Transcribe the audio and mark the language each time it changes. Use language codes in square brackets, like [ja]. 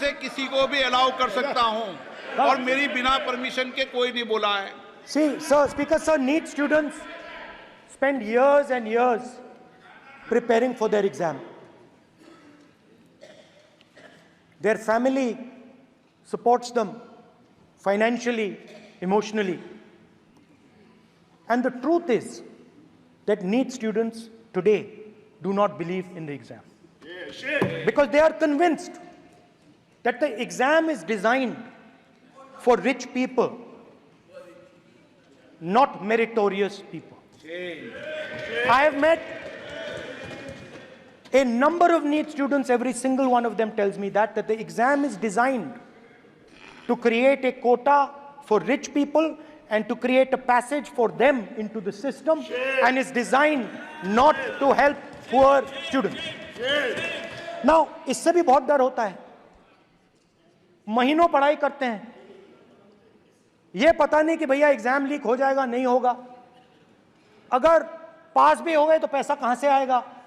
[hi] से किसी को भी अलाउ कर सकता हूं और मेरी बिना परमिशन के कोई नहीं बोला है. [en] See, sir, Speaker sir, need students spend years and years preparing for their exam. Their family supports them financially, emotionally. And the truth is that NEET students today do not believe in the exam. Because they are convinced that the exam is designed for rich people, not meritorious people. I have met a number of NEET students, every single one of them tells me that the exam is designed to create a quota for rich people and to create a passage for them into the system, and is designed not to help poor students. [hi] Now, इससे भी बहुत डर होता है. महीनों पढ़ाई करते हैं, ये पता नहीं कि भैया एग्जाम लीक हो जाएगा, नहीं होगा. अगर पास भी हो गए तो पैसा कहां से आएगा.